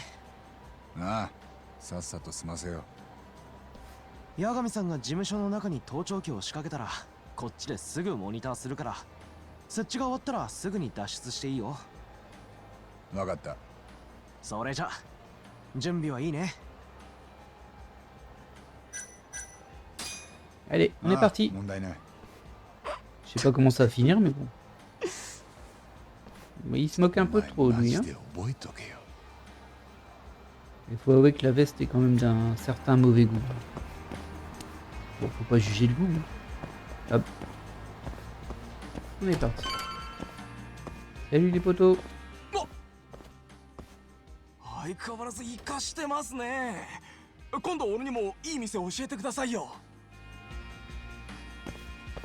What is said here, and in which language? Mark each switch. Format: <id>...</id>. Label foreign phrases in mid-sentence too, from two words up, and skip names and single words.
<ja>ああ、さっさと済ませよ。八神さんが事務所の中に盗聴器を仕掛けたらこっちですぐモニターするから、設置が終わったらすぐに脱出していいよ。わかった。それじゃ準備はいいね。</ja> <fr>Allez, on est parti.</fr> <ja>問題ない。</ja> <fr>Je sais pas comment ça va finir mais bon. Mais il se moque un peu trop lui hein.</fr> <ja>マジで覚えとけよ。</ja> <fr>Il faut avouer que la veste est quand même d'un certain mauvais goût. Bon, faut pas juger le goût. Hein. Hop. On est parti. Salut les potos.</fr> <ja>相変わらず生かしてますね。今度俺にもいい店教えてくださいよ。</ja>